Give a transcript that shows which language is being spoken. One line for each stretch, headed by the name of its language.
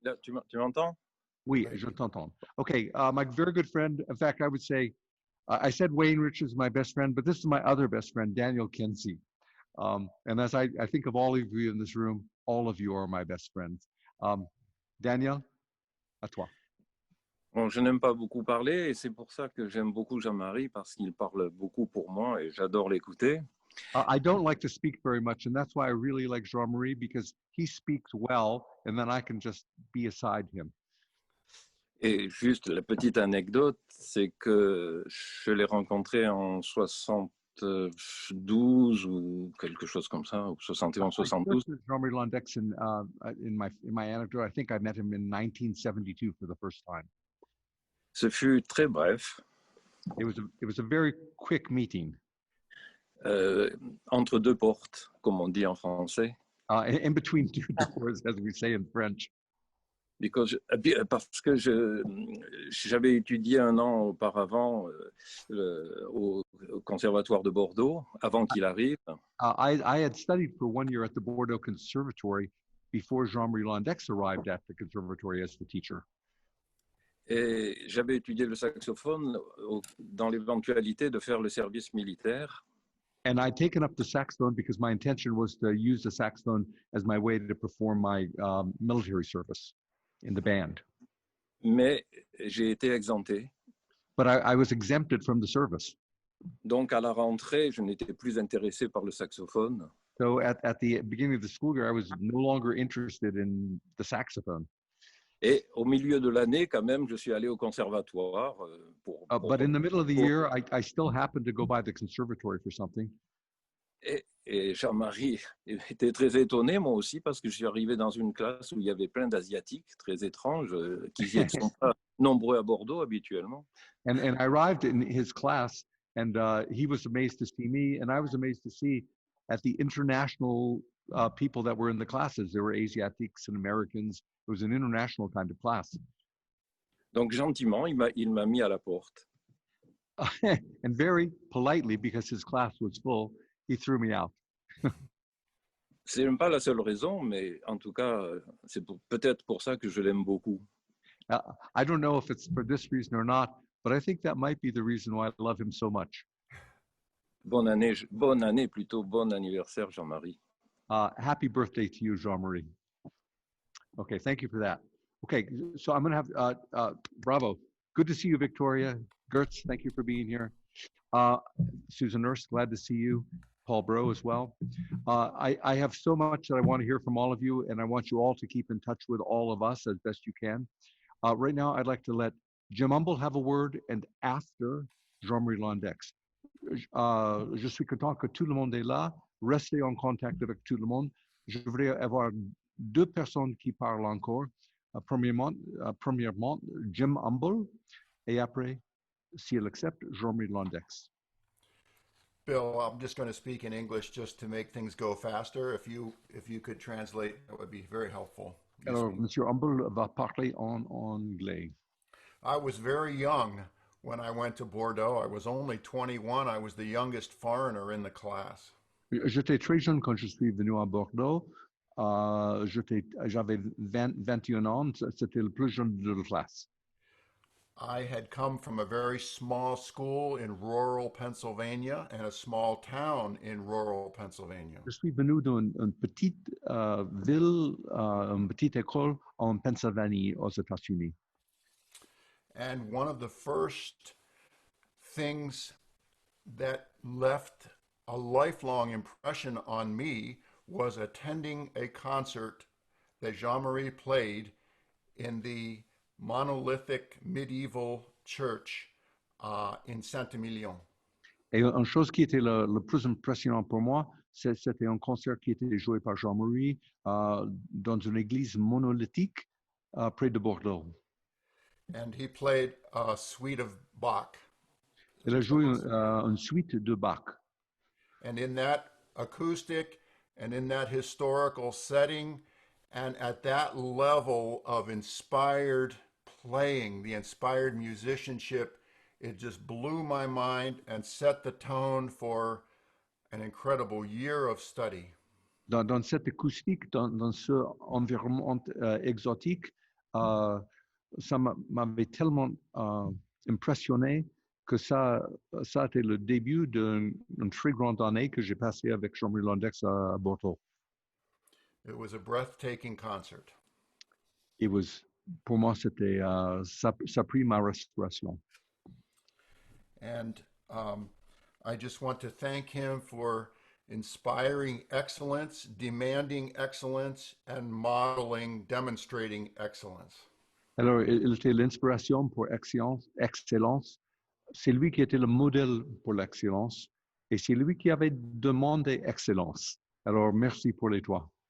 French: Là, tu m'entends? Oui, je t'entends.
English: Okay, my very good friend, in fact, I would say, I said Wayne Rich is my best friend, but this is my other best friend, Daniel Kenzie. And as I think of all of you in this room, all of you are my best friends.
French: Daniel, à toi. Bon, je n'aime pas beaucoup parler et c'est pour ça que j'aime beaucoup Jean-Marie parce qu'il parle beaucoup pour moi et j'adore l'écouter.
English: I don't like to speak very much, and that's why I really like Jean-Marie, because he speaks well, and then I can just be aside him.
French: Et juste la petite anecdote, c'est que je l'ai rencontré en 72 ou quelque chose comme ça, ou 71, 72.
English: Jean-Marie Londeix in my anecdote, I think I met him in 1972 for the first time.
French: Ce fut très bref.
English: It was a very quick meeting.
French: Entre 2 portes, comme on dit en français.
English: In between 2 doors, as we say in French.
French: Parce que j'avais étudié 1 an auparavant au conservatoire de Bordeaux, avant qu'il arrive.
English: I had studied for 1 year at the Bourdeaux Conservatory before Jean-Marie Londeix arrived at the conservatory as the teacher.
French: Et j'avais étudié le saxophone dans l'éventualité de faire le service militaire.
English: And I'd taken up the saxophone because my intention was to use the saxophone as my way to perform my military service in the band.
French: Mais j'ai été exempté.
English: But I was exempted from the service.
French: Donc à la rentrée, je n'étais plus intéressé par le saxophone.
English: So at the beginning of the school year, I was no longer interested in the saxophone.
French: Et au milieu de l'année, quand même, je suis allé au conservatoire.
English: But in the middle of the year, I still happened to go by the conservatory for something.
French: Et Jean-Marie était très étonné, moi aussi, parce que je suis arrivé dans une classe où il y avait plein d'Asiatiques très étranges, qui ne sont pas nombreux à Bordeaux habituellement.
English: And I arrived in his class, and he was amazed to see me, and I was amazed to see at the international people that were in the classes. There were Asiatics and Americans. It was an international kind of class.
French: Donc gentiment, il m'a mis à la porte.
English: And very politely, because his class was full, he threw me out.
French: C'est même pas la seule raison, mais en tout cas, c'est peut-être pour ça que je l'aime beaucoup.
English: I don't know if it's for this reason or not, but I think that might be the reason why I love him so much.
French: Bonne année plutôt, bon anniversaire, Jean-Marie.
English: Happy birthday to you, Jean-Marie. Okay, thank you for that. Okay, so I'm going to have, bravo. Good to see you, Victoria. Gertz, thank you for being here. Susan Nurse, glad to see you. Paul Bourdeaux as well. I have so much that I want to hear from all of you, and I want you all to keep in touch with all of us as best you can. Right now, I'd like to let Jim Umble have a word, and after, Jean-Marie Londeix.
French: Je suis content que tout le monde est là. Restez en contact avec tout le monde. Je voudrais avoir 2 personnes qui parlent encore. Premièrement, Jim Umble, et après, s'il accepte, Jean-Marie Londeix.
English: Bill, I'm just going to speak in English just to make things go faster. If you could translate, that would be very helpful.
French: Alors, Monsieur Umble va parler en anglais.
English: I was very young when I went to Bourdeaux. I was only 21. I was the youngest foreigner in the class.
French: J'étais très jeune quand je suis venu à Bordeaux. J'avais 21 ans. C'était le plus jeune de la classe.
English: I had come from a very small school in rural Pennsylvania and a small town in rural Pennsylvania.
French: Je suis venu d'une petite ville, une petite école en Pennsylvanie, aux États-Unis.
English: And one of the first things that left a lifelong impression on me was attending a concert that Jean-Marie played in the monolithic medieval church in Saint-Emilion.
French: Et une chose qui était le plus impressionnant pour moi, C'était un concert qui était joué par Jean-Marie dans une église monolithique près de Bourdeaux.
English: And he played a suite of Bach.
French: Il a joué une suite de Bach.
English: And in that acoustic and in that historical setting and at that level of inspired playing, the inspired musicianship, it just blew my mind and set the tone for an incredible year of study.
French: Dans cette acoustique, dans ce environnement exotique, ça m'avait tellement impressionné que ça a été le début d'une très grande année que j'ai passée avec Jean-Marie Londeix à Bourdeaux.
English: It was a breathtaking concert.
French: Pour moi, c'était ça a pris ma respiration.
English: And I just want to thank him for inspiring excellence, demanding excellence, and modeling, demonstrating excellence.
French: Alors, il était l'inspiration pour excellence. C'est lui qui était le modèle pour l'excellence et c'est lui qui avait demandé excellence. Alors, merci pour les trois.